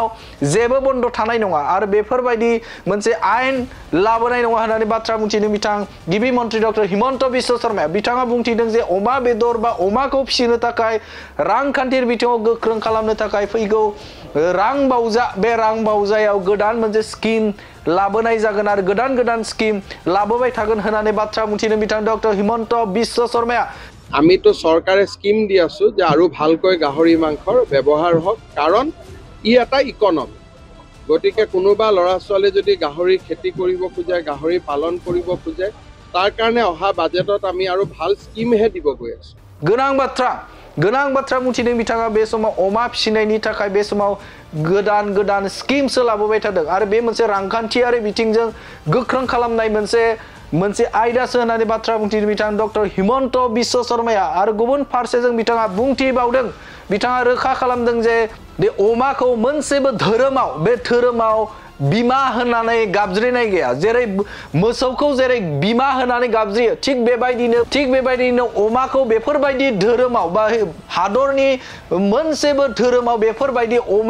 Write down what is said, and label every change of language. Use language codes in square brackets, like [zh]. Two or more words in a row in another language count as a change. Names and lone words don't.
[brx] जेबो बन्द थानाय नङा आरो बेफोरबायदि मोनसे आयेन लाबोनाय नङा होननानै बाथ्रा बुंथिदों बिथां गिबि मन्त्रि डक्टर हिमन्त बिश्व शर्माया बिथाङा बुंथिदों जे अमा बेदर बा अमाखौ फिसिनो थाखाय रांखान्थियारि बिथिङाव गोख्रों खालामनो थाखाय फैगौ रां बावजा बे रां बावजायाव गोदान मोनसे स्किम लाबोनाय जागोन आरो गोदान स्किम लाबोबाय थागोन होननानै बाथ्रा बुंथिदों बिथां डक्टर हिमन्त बिश्व शर्माया [as] আমিতো চৰকাৰে স্কীম দি আছো যে আৰু ভালকৈ গাহৰি মাংসৰ ব্যৱহাৰ হওক কাৰণ ই এটা ইকনমি গতিকে কোনোবা লৰা ছোৱালী যদি গাহৰি খেতি কৰিব খোজে গাহৰি পালন কৰিব খোজে তাৰ কাৰণে অহা বাজেটত আমি আৰু ভাল স্কিম হে দিব গৈ আছো [brx] गोनां बाथ्रा बुंथिदों बिथाङा बे समाव अमा फिसिनायनि थाखाय बे समाव गोदान स्किमसो लाबोबाय थादों आरो बे मोनसे रांखान्थियारि बिथिंजों गोख्रों खालामनाय मोनसे आयदासो होननानै बाथ्रा बुंथिदों बिथां डक्टर हिमन्त बिश्व शर्माया आरो गुबुन फारसेजों बिथाङा बुंथिबावदों बिथाङा रोखा खालामदों जे बे अमाखौ मोनसेबो धोरोमाव बे धोरोमाव बीमा होनानै गाबज्रिनाय गैया जेरै मोसौखौ जेरै बीमा होनानै गाबज्रियो थिग बेबायदिनो अमाखौ बेफोरबायदि धोरोमाव बा हादरनि मोनसेबो धोरोमाव बेफोरबायदि